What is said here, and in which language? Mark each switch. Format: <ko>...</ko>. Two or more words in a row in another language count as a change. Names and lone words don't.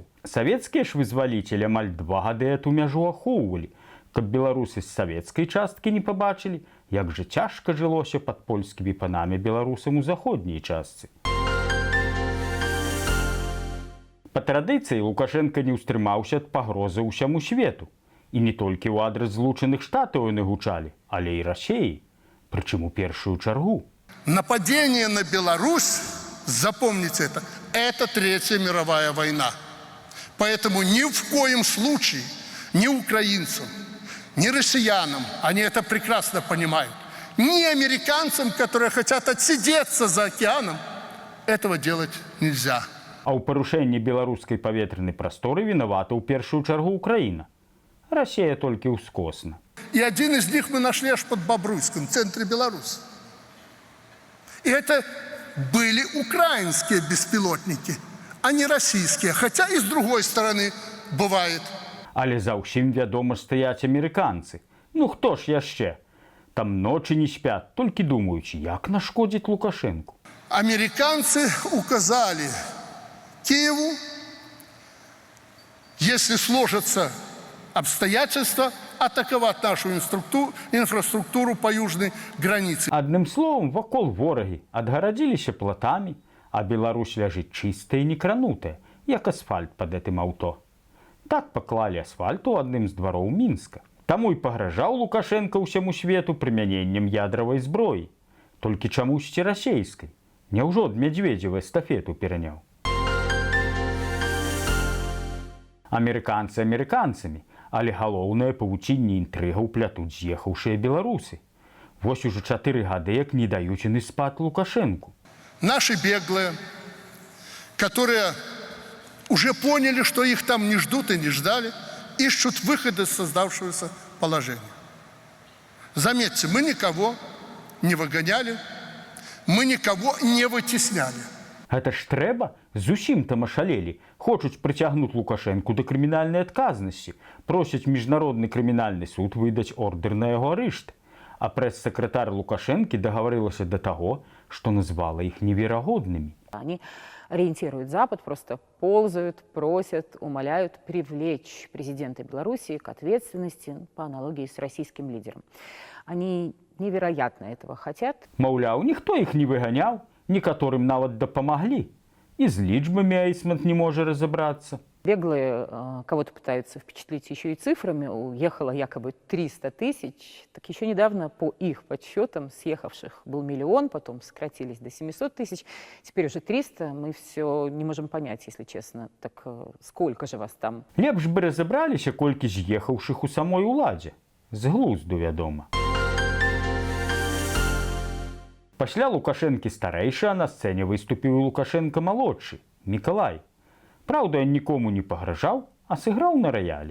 <be>Савецкія ж вызваліцелі амаль 2 гады эту мяжу ахоўвалі, каб беларусы з савецкай часткі не пабачылі, як жа цяжка жылося пад польскімі панамі беларусам у заходняй частцы. Па традыцыі Лукашенко не ўстрымаўся ад пагрозы ўсяму свету. І не толькі ў адрас Злучаных Штатаў яны гучалі, але і Расіі, прычым у першую чаргу.</be> <ru>Нападение на Беларусь, запомните это Третья мировая война. Поэтому ни в коем случае ни украинцам, ни россиянам, они это прекрасно понимают, ни американцам, которые хотят отсидеться за океаном, этого делать нельзя.</ru> <be>А ў парушэнні беларускай паветранай прасторы вінавата ў першую чаргу Украіна.</be> <ru>Россия только ускосна. И один из них мы нашли аж под Бобруйском, в центре Беларуси. И это были украинские беспилотники, а не российские. Хотя и с другой стороны бывает.</ru> <be>Але за ўсім, вядома, стаяць амерыканцы. Ну хто ж яшчэ? Там ночы не спят, толькі думаючы, як нашкодзіць Лукашенку.</be> <ru>Американцы указали Киеву, если сложатся обстоятельства, атаковать нашу инфраструктуру по южной границе.</ru> <be>Адным словом, вакол ворагі адгарадзіліся платамі, а Беларусь ляжыць чыстая і некранутая, як асфальт пад гэтым аўто. Так паклалі асфальт у адным з двароў Мінска. Таму і пагражаў Лукашенко ўсяму свету прымяненнем ядравай зброі. Толькі чамусьці расейскай. Няўжо ад Мядзведзева эстафету пераняў? Амерыканцы амерыканцамі, але галоўнае павуцінне інтрыгаў плятуць з'ехаўшыя беларусы. Вось ужо 4 гады, як не даюць яны спад Лукашенку.</be> <ru>Наши беглые, которые уже поняли, что их там не ждут и не ждали, ищут выход из создавшегося положения. Заметьте, мы никого не выгоняли, мы никого не вытесняли.</ru> <be>Гэта ж трэба, зусім там ашалелі. Хочуць прыцягнуць Лукашэнку да крымінальнай адказнасці, просяць міжнародны крымінальны суд выдаць ордэр на яго арышт. А прэс-сакратар Лукашэнкі дагаварылася да таго, што назвала іх неверагоднымі.</be> <ru>Они ориентируют Запад, просто ползают, просят, умоляют привлечь президента Белоруссии к ответственности по аналогии с российским лидером. Они невероятно этого хотят.</ru> <be>Маўляў, ніхто іх не выганяў, некаторым нават дапамаглі. І з лічбамі Эйсмент не можа разабрацца.</be> <ru>Беглые кого-то пытаются впечатлить еще и цифрами. Уехало якобы 300 тысяч. Так еще недавно, по их подсчетам, съехавших был 1 миллион, потом сократились до 700 тысяч. Теперь уже 300. Мы все не можем понять, если честно. Так сколько же вас там?</ru> <be>Лепш бы разабраліся, колькі з'ехаўшых у самой уладзе. З глузду, вядома. Пасля Лукашэнкі старэйшы, а на сцэне выступіў і Лукашенко малодшы, Мікалай. Праўда, ён нікому не пагражаў, а сыграў на раялі.</be>